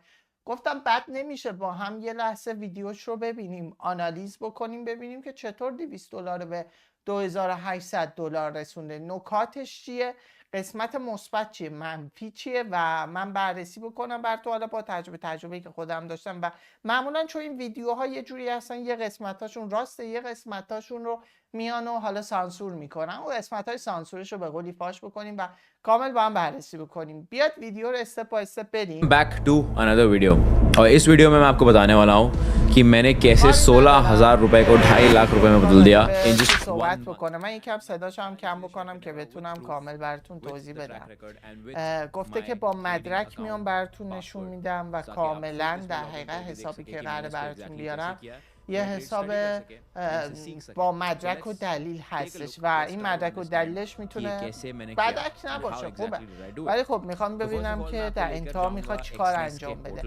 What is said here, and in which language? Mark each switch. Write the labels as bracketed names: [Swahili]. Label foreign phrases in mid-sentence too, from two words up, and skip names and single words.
[Persian] گفتم بد نمیشه با هم یه لحظه ویدیوش رو ببینیم، آنالیز بکنیم، ببینیم که چطور $200 رو به $2800 رسونده، نکاتش چیه، قسمت مثبت چیه، منفی چیه و من بررسی بکنم بر تو، حالا با تجربه‌ای که خودم داشتم. و معمولا چون این ویدیوها یه جوری هستن، یه قسمتاشون راسته، یه قسمتاشون رو میان و حالا سانسور میکنن. اون قسمتای سانسورش رو به قولی فاش بکنیم و کامل با هم بررسی بکنیم. بیاد ویدیو رو [English] step by step [Persian] بریم. [English] back to another video [Hindi] और इस वीडियो में मैं आपको बताने वाला हूँ कि मैंने कैसे 16,000 रुपए को 2.5 लाख रुपए में बदल दिया [English] in just [Persian] صحبت بکنم. من یکم صداشو هم کم بکنم که بتونم کامل براتون توضیح بدم. گفته که با مدرک میام براتون نشون میدم و کاملا در حقیقت حسابی که قراره براتون بیارم یه حساب با مدرک و دلیل هستش و این مدرک و دلیلش میتونه بدک نباشه، خوبه، ولی خب میخوام ببینم که در انتها میخواد چیکار انجام بده.